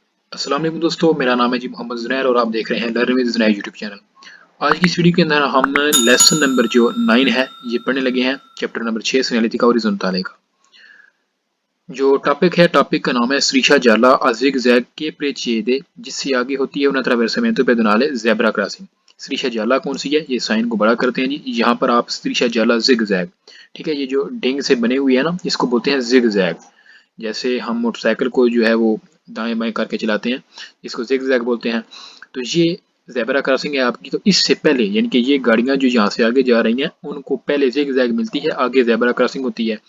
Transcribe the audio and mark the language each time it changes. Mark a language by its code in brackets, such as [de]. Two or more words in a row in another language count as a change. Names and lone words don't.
[hi] अस्सलाम वालेकुम दोस्तों, मेरा नाम है जी मोहम्मद ज़ुनैर और आप देख रहे हैं लर्न विद ज़ुनैर यूट्यूब चैनल। आज की इस वीडियो के अंदर हम लेसन नंबर जो 9 है ये पढ़ने लगे हैं, चैप्टर नंबर 6 सिग्नलिटी का ओरिज़ोंटाले का। जो टॉपिक का नाम है [it] Striscia gialla a zig-zag che precede, [hi] जिससे आगे होती है [it] un attraversamento pedonale [en] zebra crossing. [it] Striscia gialla [hi] कौन सी है, ये साइन को बड़ा करते हैं जी। यहाँ पर आप [it] Striscia gialla zig-zag, [hi] ठीक है, ये जो डिंग से बने हुई है ना, इसको बोलते हैं zig-zag। जैसे हम मोटरसाइकिल को जो है वो दाएं बाएं करके चलाते हैं, इसको जिग-जैग बोलते हैं। तो ये [en] zebra crossing [hi] है आपकी, तो इससे पहले यानी कि ये गाड़ियां जो यहाँ से आगे जा रही हैं उनको पहले जिग-जैग मिलती है, आगे [en] zebra crossing [hi] होती है।